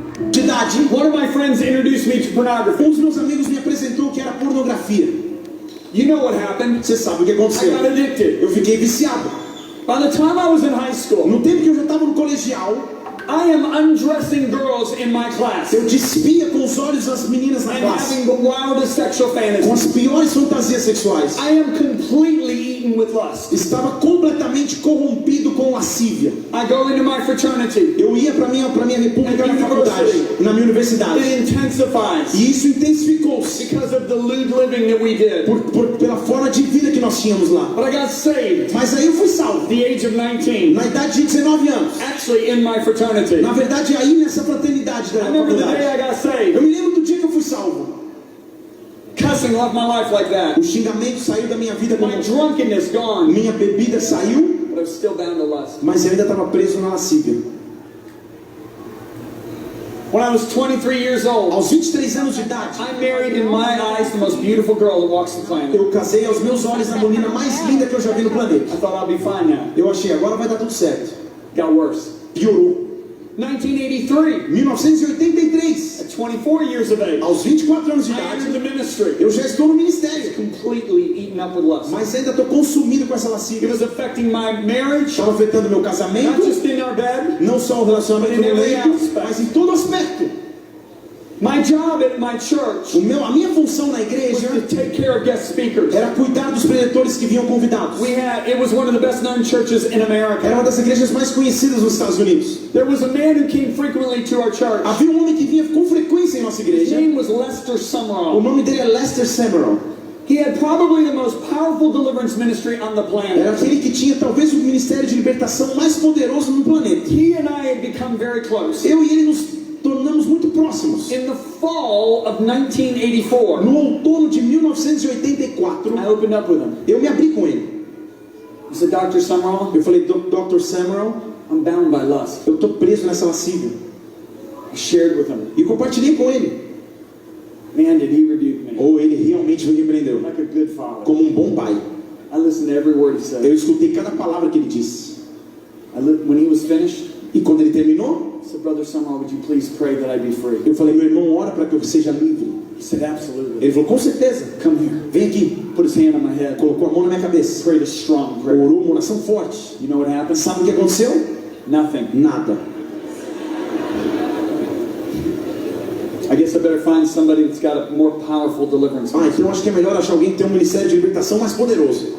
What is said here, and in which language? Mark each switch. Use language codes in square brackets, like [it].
[pt] De idade, [en] one of my friends introduced me to pornography. [pt] Um dos meus amigos me apresentou o que era pornografia. [en] You know what happened? [pt] Você sabe o que aconteceu? [en] I got addicted. [pt] Eu fiquei viciado. [en] By the time I was in high school, [pt] no tempo que eu já estava no colegial, [en] I am undressing girls in my class. [pt] Eu despia com os olhos as meninas na classe. [en] Having the wildest sexual fantasies. [pt] Com as piores fantasias sexuais. [en] I am completely eaten with lust. [pt] Estava completamente corrompido com lascívia. [en] I go into my fraternity. [pt] Eu ia para minha república na faculdade, na minha universidade. [en] It intensifies. [pt] E isso intensificou-se [en] because of the lewd living that we did. [pt] Pela forma de vida que nós tínhamos lá. [en] But I got saved. [pt] Mas aí eu fui salvo. [en] The age of 19. [pt] Na idade de 19 anos. [en] Actually in my fraternity. [pt] Na verdade, aí nessa fraternidade da faculdade, eu me lembro do dia que eu fui salvo. [en] Cussing left my life like that. [pt] O xingamento saiu da minha vida. [en] My drunkenness gone. [pt] Minha bebida saiu. [en] But I was still bound to lust. [pt] Mas eu ainda estava preso na lascívia. [en] When I was 23 years old, [pt] aos 23 anos de idade, [en] I married in my eyes the most beautiful girl that walks the planet. [pt] Eu casei aos meus olhos a menina mais linda que eu já vi no planeta. [en] I thought I'll be fine now. [pt] Eu achei agora vai dar tudo certo. [en] Got worse. [pt] Piorou. 1983. [en] At 24 years of age, [pt] aos 24 anos de idade, eu já estou no ministério. [en] Completely eaten up with lust. [pt] Mas ainda estou consumido com essa lascívia. [en] It was affecting my marriage. [pt] Estava afetando meu casamento. [en] Not just in our bed, [pt] não só o relacionamento no leito, mas em todo aspecto. [en] My job at my church, [pt] a minha função na igreja, [en] was to take care of guest speakers. [pt] Era cuidar dos preletores que vinham convidados. [en] It was one of the best known churches in America. [pt] Era uma das igrejas mais conhecidas nos Estados Unidos. [en] There was a man who came frequently to our church. [pt] Havia homem que vinha com frequência em nossa igreja. [en] His name was Lester Summerall. [pt] O nome dele é Lester Summerall. [en] He had probably the most powerful deliverance ministry on the planet. [pt] Era aquele que tinha talvez o ministério de libertação mais poderoso no planeta. [en] He and I had become very close. [pt] Eu e ele nos tornamos muito próximos. [en] In the fall of 1984, [pt] no outono de 1984, [en] I opened up with him. [pt] Eu me abri com ele. [en] He said, Dr. Summerall, [pt] eu falei, [en] Dr. Summerall, I'm bound by lust. [pt] Eu estou preso nessa lascívia. [en] I shared with him. [pt] E compartilhei com ele. [en] Man, did he rebuke me. [pt] Oh, ele realmente me repreendeu. [en] Like a good father. [pt] Como um bom pai. [en] I listened to every word he said. [pt] Eu escutei cada palavra que ele disse. [en] When he was finished, [pt] e quando ele terminou, [en] so, Brother Summerall, would you please pray that I be free? [pt] Eu falei, meu irmão, ora para que eu seja livre. [en] He said, absolutely. [pt] Ele falou, com certeza. [en] Come here. [pt] Vem aqui. [en] Put his hand on my head. [pt] Colocou a mão na minha cabeça. [en] Prayed a strong prayer. [pt] Orou uma oração forte. [en] You know what happened? [pt] Sabe o que aconteceu? [en] Nothing. [pt] Nada. [en] I guess I better find somebody that's got a more powerful deliverance. [pt] Então acho que é melhor achar alguém que tem um ministério de libertação mais poderoso.